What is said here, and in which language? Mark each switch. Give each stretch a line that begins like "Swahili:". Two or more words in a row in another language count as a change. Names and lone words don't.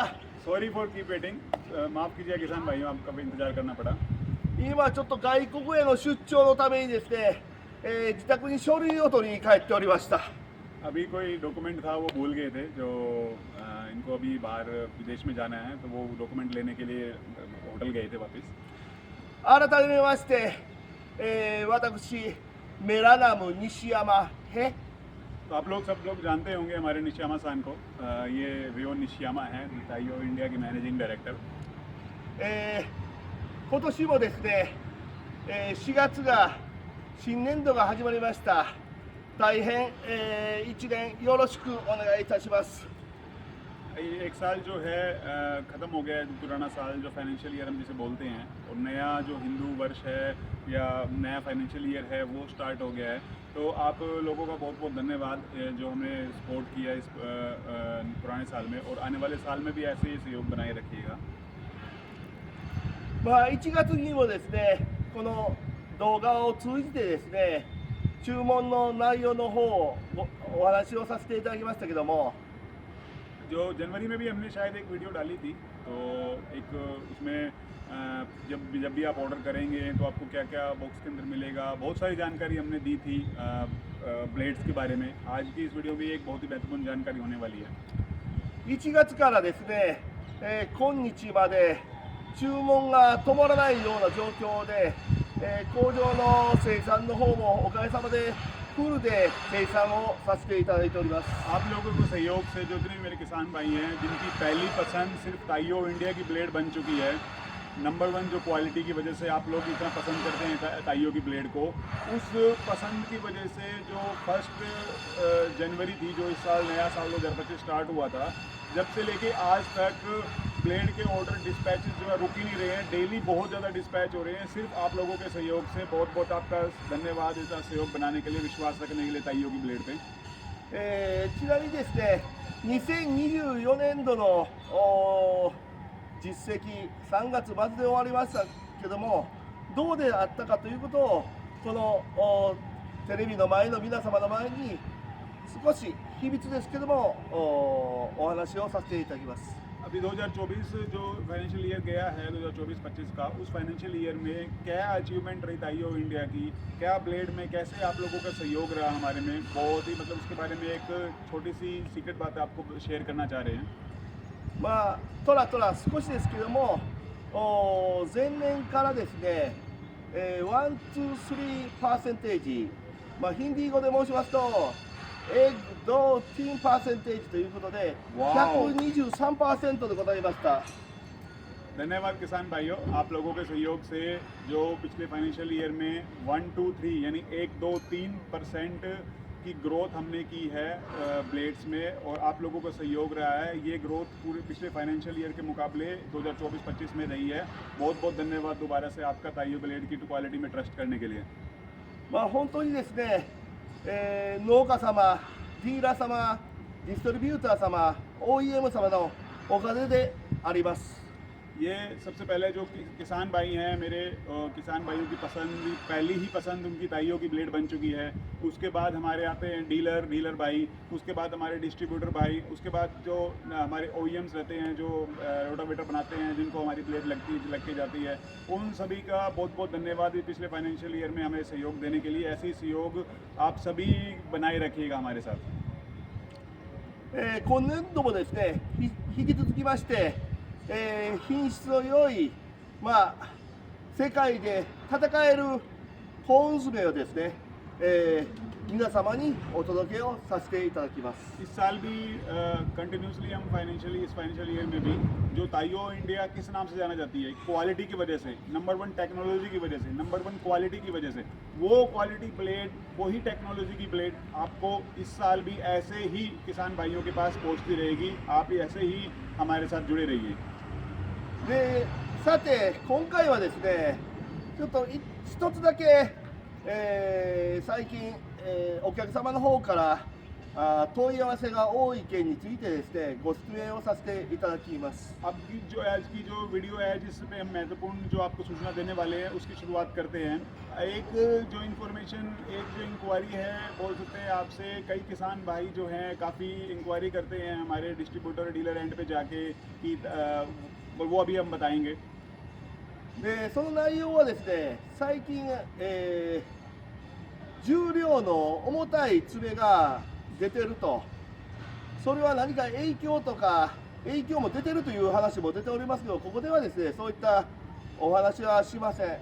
English: sorry for keep waiting,
Hindi: माफ़ कीजिए किसान भाइयों, आपका भी इंतजार करना पड़ा।
Japanese: 今ちょっと外国への出張のためにですね、自宅に書類を取りに帰っておりました。
Hindi: अभी कोई डॉक्यूमेंट था वो भूल गए थे, जो इनको अभी बाहर विदेश में जाना है तो वो डॉक्यूमेंट लेने के लिए होटल गए थे वापस।
Japanese: 改めまして、私メラナム西山へ
Hindi: तो आप लोग सब लोग जानते होंगे हमारे निशियामा सान को। ये रियोन निशियामा है, ताइयो इंडिया के
English: managing director.
Japanese: 今年もですね、4月が新年度が始まりました。大変、1年よろしくお願いいたします。
Hindi: एक साल जो है ख़त्म हो गया है, पुराना साल जो
English: financial year
Hindi: हम जिसे बोलते हैं, और नया जो हिंदू वर्ष है या नया
English: financial year
Hindi: है वो स्टार्ट हो गया है। तो आप लोगों का बहुत बहुत धन्यवाद जो हमें सपोर्ट किया इस पुराने साल में, और आने वाले साल में भी ऐसे ही सहयोग बनाए रखिएगा।
Japanese: 1 月にもですね、この動画を通じてですね、注文の内容の方をお話をさせていただきましたけども、
Hindi: जो जनवरी में भी हमने शायद एक वीडियो डाली थी, तो एक उसमें जब भी आप ऑर्डर करेंगे तो आपको क्या क्या बॉक्स के अंदर मिलेगा, बहुत सारी जानकारी हमने दी थी ब्लेड्स के बारे में। आज की इस वीडियो में एक बहुत ही महत्वपूर्ण जानकारी होने वाली है।
Japanese: 1 月からですね、今日まで注文が止まらないような状況で、工場の生産の方もおかげさまでフルで生産をさせていただいております。
Hindi: आप लोगों के सहयोग से जो जितने भी मेरे किसान भाई हैं जिनकी पहली पसंद सिर्फ ताइयो इंडिया की ब्लेड बन चुकी है, नंबर 1 जो क्वालिटी की वजह से आप लोग इतना पसंद करते हैं ताइयो की ब्लेड को, उस पसंद की वजह से जो 1 जनवरी थी, जो इस साल नया साल 2025 स्टार्ट हुआ था, जब से लेके आज तक ब्लेड के
English: order dispatches
Hindi: जो है रुक ही नहीं रहे हैं। डेली बहुत ज़्यादा डिस्पैच हो रहे हैं, सिर्फ आप लोगों के सहयोग से। बहुत बहुत आपका धन्यवाद इतना सहयोग बनाने के लिए, विश्वास रखने के लिए ताइयो की ब्लेड पे।
Japanese: ちなみにですね、2024年度の実績3月末で終わりましたけども、どうであったかということをこのテレビの前の皆様の前に少し秘密ですけどもお話をさせていただきます。
Hindi: अभी 2024 जो
English: financial year
Hindi: गया है 2024-25 का, उस
English: financial year
Hindi: में क्या अचीवमेंट रही ताइयो इंडिया की, क्या ब्लेड में कैसे आप लोगों का सहयोग रहा हमारे में, बहुत ही मतलब उसके बारे में एक छोटी सी सीक्रेट बात आपको शेयर करना चाह रहे हैं।
Japanese: とらとら少しですけども、前年からですね、1、2、3%、ヒンディー語で申しますとエッグドティンパーセンテージということで 123% でございました。
Hindi: धन्यवाद किसान भाइयों, आप लोगों के सहयोग से जो पिछले
English: financial year
Hindi: में 1, 2, 3 यानी 1, 2, 3% की ग्रोथ हमने की है ब्लेड्स में, और आप लोगों का सहयोग रहा है। ये ग्रोथ पूरे पिछले
English: financial year
Hindi: के मुकाबले 2024-25 में रही है। बहुत बहुत धन्यवाद दोबारा से आपका ताइयो ब्लेड की क्वालिटी में ट्रस्ट करने के लिए।
Japanese: 本当にですね、農家様、 ディーラー様、ディストリビューター様、OEM 様のおかげであります。
Hindi: ये सबसे पहले जो किसान भाई हैं मेरे, किसान भाइयों की पहली ही पसंद उनकी ताइयों की ब्लेड बन चुकी है। उसके बाद हमारे आते हैं डीलर भाई, उसके बाद हमारे डिस्ट्रीब्यूटर भाई, उसके बाद जो हमारे OEMs रहते हैं जो रोटावेटर बनाते हैं जिनको हमारी ब्लेड लग के जाती है, उन सभी का बहुत बहुत धन्यवाद। पिछले
English: financial year
Hindi: में हमें सहयोग देने के लिए ऐसे ही सहयोग आप सभी बनाए रखिएगा हमारे साथ।
Japanese: 今年度もですね、引き続きまして、品質の良い、世界で戦えるコーン詰をですね、皆様にお届けをさせていただきます。
Hindi: इस साल भी कंटिन्यूसली हम इस
English: financial year
Hindi: में भी जो ताइयो इंडिया किस नाम से जाना जाती है, क्वालिटी की वजह से, नंबर 1 टेक्नोलॉजी की वजह से, नंबर 1 क्वालिटी की वजह से, वो
English: quality blade,
Hindi: वही टेक्नोलॉजी की ब्लेड आपको इस साल भी ऐसे ही किसान भाइयों के पास पहुंचती रहेगी। आप ऐसे ही हमारे साथ जुड़े रहिए।
Japanese: でさて今回はですね、ちょっと一つだけ、最近、お客様の方から問い合わせが多い件についてですね、ご説明をさせていただきます。
Hindi: अब जो आज की जो वीडियो है जिसपे हम महत्वपूर्ण जो आपको सूचना देने वाले हैं उसकी शुरुआत करते हैं। एक जो इंक्वायरी है बोल सकते हैं आपसे, कई किसान भाई जो हैं काफ़ी इंक्वायरी करते हैं हमारे
English: distributor dealer end
Hindi: पे जाके कि वो अभी हम बताएंगे।
Japanese: でその内容はですね、最近、重量の重たい爪が出てると、それは何か影響も出てるという話も出ておりますけど、ここではですね、そういったお話はしません。